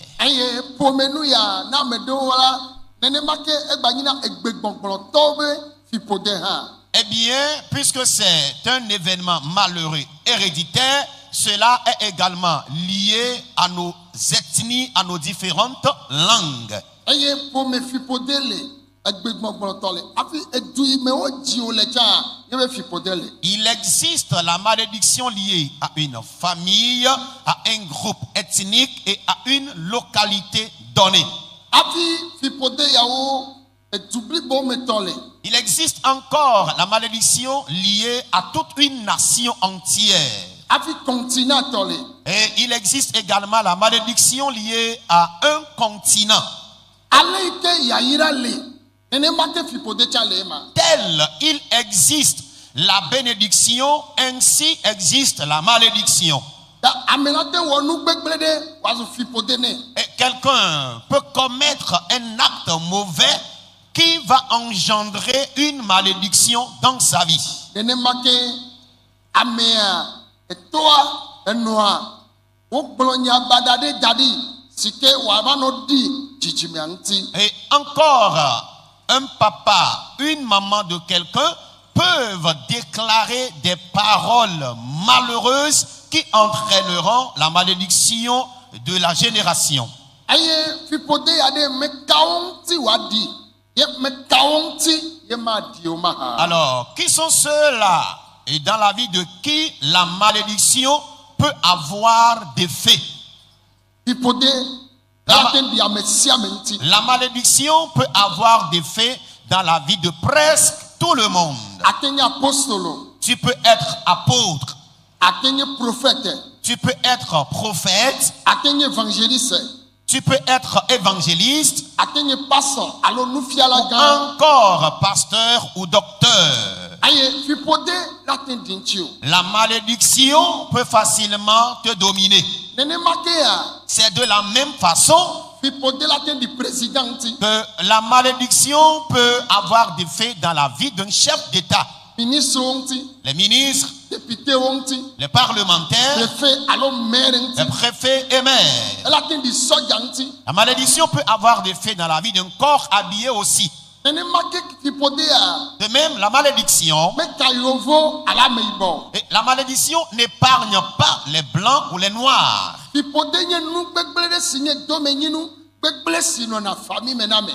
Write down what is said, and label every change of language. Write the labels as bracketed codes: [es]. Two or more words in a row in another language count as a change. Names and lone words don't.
[fr] Eh bien, puisque c'est un événement malheureux héréditaire, cela est également lié à nos ethnies, à nos différentes langues. [ee] egbegbɔgblɔtɔ le afi edu yi me wodzi wo le tsã yebe fiƒode le. [fr] Il existe la malédiction liée à une famille, à un groupe ethnique et à une localité donnée. [ee] Afi fiƒode yawo edu blibo me tɔ le. [fr] Il existe encore la malédiction liée à toute une nation entière. [ee] Afi continent tɔ le. [fr] Et il existe également la malédiction liée à un continent. [ee] Ale yi ke yayira le nenema ke fiƒode tsã le ema. [fr] Tel il existe la bénédiction, ainsi existe la malédiction. [ee] Ta ame la te wɔ nu gbegblẽ ɖe wòazu fiƒode nɛ. [fr] Et quelqu'un peut commettre un acte mauvais qui va engendrer une malédiction dans sa vie. [ee] Nenema ke amea etoa enoa wogblɔ nya bada ɖe da ɖi si ke wòava nɔ ɖi dzidzimea ŋuti. [fr] Et encore, un papa, une maman de quelqu'un peuvent déclarer des paroles malheureuses qui entraîneront la malédiction de la génération. [ee] Eye fiƒode ya ɖe mekawo ŋuti wòaɖi ye mekawo ŋuti ye maɖi o mahã. [fr] Alors, qui sont ceux-là et dans la vie de qui la malédiction peut avoir des faits? [ee] Fiƒode la te ɖi ame sia ame ŋuti. [fr] La malédiction peut avoir des faits dans la vie de presque tout le monde. [ee] Ate nye apostolo, [fr] Tu peux être apôtre, [ee] ate nye prophète, [fr] tu peux être prophète, [ee] ate nye évangéliste, [fr] tu peux être évangéliste, [ee] ate nye pastor alo nufiala gã. [fr] encore pasteur ou docteur. [ee] Aye fiƒode la te ɖi ŋuti o. [fr] La malédiction peut facilement te dominer. [ee] Nenema kea [fr] C'est de la même façon [ee] fiƒode la te ɖi président ŋuti, [fr] que la malédiction peut avoir des faits dans la vie d'un chef d'État. [ee] ministrewo ŋuti, [fr] Les ministres, [ee] députéwo ŋuti, [fr] les parlementaires, [ee] préfet alo maire [fr] les [ee] ŋuti, [fr] préfets et maires. [ee] ela te ɖi sɔdza ŋuti. [fr] La malédiction peut avoir des faits dans la vie d'un corps habillé aussi. [ee] Nenema ke fiƒodea [fr] De même, la malédiction, [ee] meka yovo alo ameyibɔ. [fr] et la malédiction n'épargne pas les blancs ou les noirs. [ee] Fiƒode nye nu gbegblẽ ɖe si nye domenyinu gbegblẽ si nɔna fami me na me.